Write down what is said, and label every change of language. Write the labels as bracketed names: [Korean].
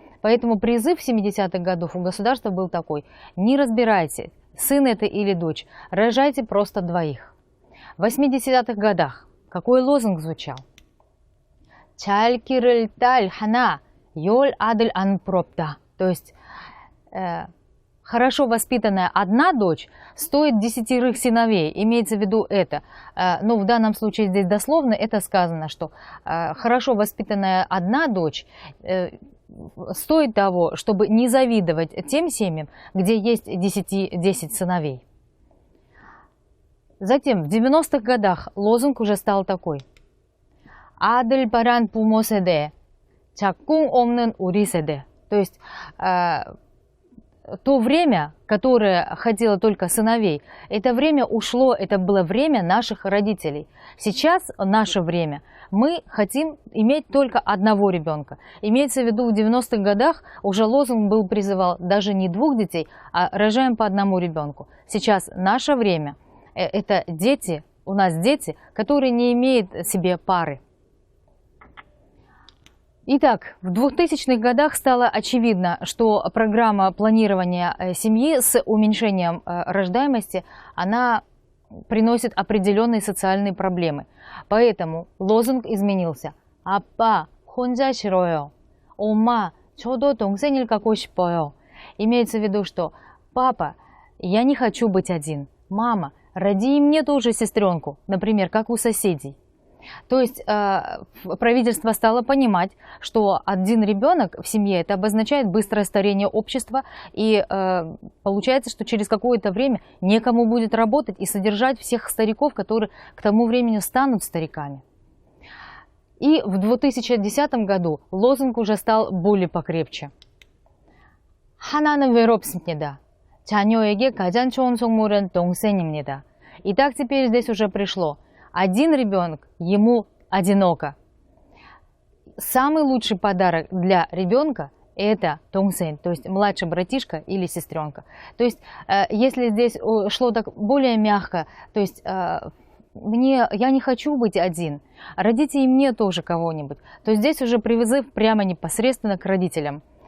[Russian] Поэтому призыв 70-х годов у государства был такой: не разбирайте, сын это или дочь, рожайте просто 2. В 80-х годах какой лозунг звучал? [Korean] 잘 기를 딸 하나, 10 아들 안 부럽다. [Russian] То есть хорошо воспитанная 1 дочь стоит 10 сыновей. Имеется в виду это. Но в данном случае здесь дословно это сказано, что хорошо воспитанная 1 дочь стоит того, чтобы не завидовать тем семьям, где есть 10 сыновей. Затем в 90-х годах лозунг уже стал такой. [Korean] 아들 바란 부모 세대, 작궁 없는 우리 세대. [Russian] То есть то время, которое хотело только сыновей, это время ушло, это было время наших родителей. Сейчас, наше время, мы хотим иметь только 1 ребенка. Имеется в виду, в 90-х годах уже лозунг был призывал даже не 2 детей, а рожаем по 1 ребенку. Сейчас наше время. Это дети, у нас дети, которые не имеют себе пары. Итак, в 2000-х годах стало очевидно, что программа планирования семьи с уменьшением рождаемости, она приносит определенные социальные проблемы. Поэтому лозунг изменился. [Korean] 아빠, 혼자 싫어요. 엄마, 저도 동생을 갖고 싶어요. [Russian] Имеется в виду, что папа, я не хочу быть один. Мама, роди и мне тоже сестренку, например, как у соседей. То есть правительство стало понимать, что один ребенок в семье это обозначает быстрое старение общества, и получается, что через какое-то время некому будет работать и содержать всех стариков, которые к тому времени станут стариками. И в 2010 году лозунг уже стал более покрепче. [Korean] 하나는 외롭습니다. 자녀에게 가장 좋은 선물은 동생입니다. [Russian] И так теперь здесь уже пришло. Один ребенок, ему одиноко. Самый лучший подарок для ребенка это 동생, то есть младший братишка или сестренка. То есть если здесь шло так более мягко, то есть я не хочу быть один, родите и мне тоже кого-нибудь, то здесь уже призыв прямо непосредственно к родителям.